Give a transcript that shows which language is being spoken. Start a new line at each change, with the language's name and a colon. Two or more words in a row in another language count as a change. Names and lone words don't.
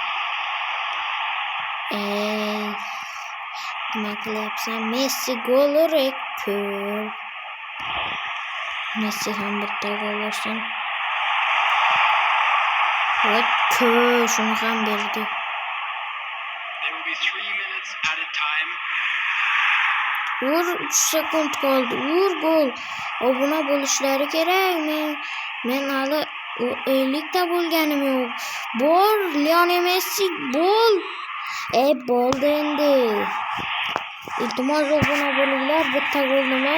Uzbek: Nima qilyapsan? Messi gol urdi. Messi ham bitta gol ursin. Voy, shuni ham berdi.
English: There will be 3 minutes at a time.
Uzbek: Ur 3 sekund qoldi. Ur gol. Obuna bo'lishlari kerak. Men hali 50 ta bo'lganim yo'q. Bol Lionel Messi bol. Bo'ldi endi. Iltimos obuna bo'linglar, bitta gol nima?